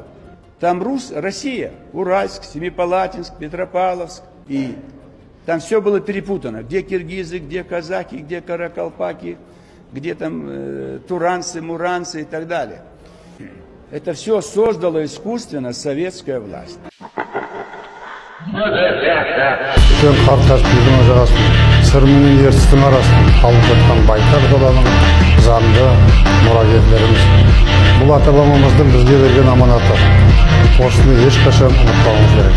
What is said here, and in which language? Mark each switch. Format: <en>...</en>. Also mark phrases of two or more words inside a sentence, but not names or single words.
<ru>Там Россия, Уральск, Семипалатинск, Петропавловск. И там все было перепутано. Где киргизы, где казаки, где каракалпаки, где там туранцы, муранцы и так далее. Это все создала искусственно советская власть.</ru> <kk>Сырмының ертістің арасын қалып жатқан байтақ даланың заңды мұрагерлеріміз. Бұл ата-бабамыздың бізге берген аманаты. Осыны ешқашан ұмытпауымыз керек.</kk>